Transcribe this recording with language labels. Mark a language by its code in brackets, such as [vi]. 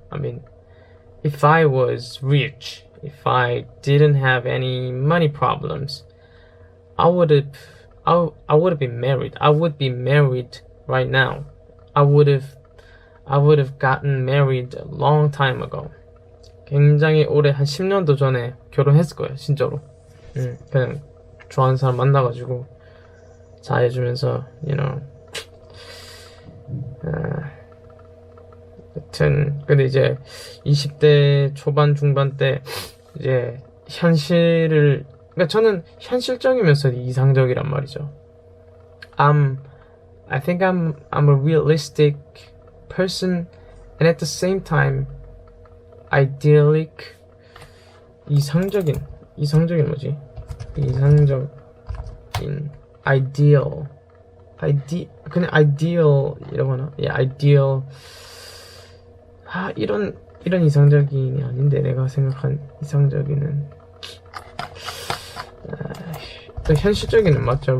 [en] I mean, if I was rich, if I didn't have any money problems, I would have been married. I would be married right now. I would have gotten married a long time ago. [ko] 굉장히 오래, 한 10년도 전에 결혼했을 거예요, 진짜로. 그냥 좋아하는 사람 만나가지고 잘해주면서 여튼 근데 이제 20대 초반 중반 때 이제 현실을 그러니까 저는 현실적이면서 이상적이란 말이죠. [en] I think I'm a realistic person and at the same time idyllic. [ko] 이상적인 뭐지? 이상적인 ideal 그냥 ideal이라고 하나? [en] ideal. [ko] 이런 이상적인이 아닌데 내가 생각한 이상적인은 또 현실적인은 맞죠?